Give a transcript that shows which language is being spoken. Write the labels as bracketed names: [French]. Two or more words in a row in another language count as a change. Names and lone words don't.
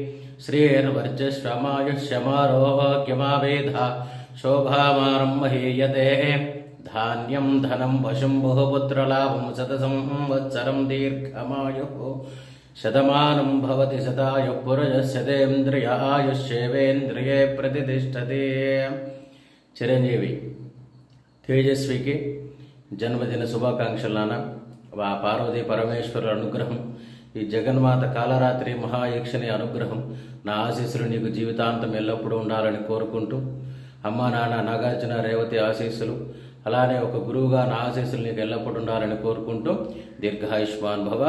[Sanskrit] श्रीर्वर्चस्वमायुष्यमारोग्यमावेधा शोभामानं महीयते धान्यं धनं वशुं बहुपुत्रलाभं शतसंवत्सरं दीर्घमायुः शतमानं भवति शतायुः पुरुषस्यतेन्द्रिय आयुष्येवेन्द्रिये प्रतिष्ठते। [Telugu] చిరంజీవి తేజస్వికి జన్మదిన శుభాకాంక్షలు నాన్న. ఆ పార్వతీ పరమేశ్వరుల అనుగ్రహం, ఈ జగన్మాత కాలరాత్రి మహాయక్షిని అనుగ్రహం, నా ఆశీస్సులు నీకు జీవితాంతం ఎల్లప్పుడూ ఉండాలని కోరుకుంటూ, అమ్మా నాన్న నాగార్జున రేవతి ఆశీస్సులు, అలానే ఒక గురువుగా నా ఆశీస్సులు నీకు ఎల్లప్పుడూ ఉండాలని కోరుకుంటూ [Sanskrit] దీర్ఘాయుష్మాన్ భవ.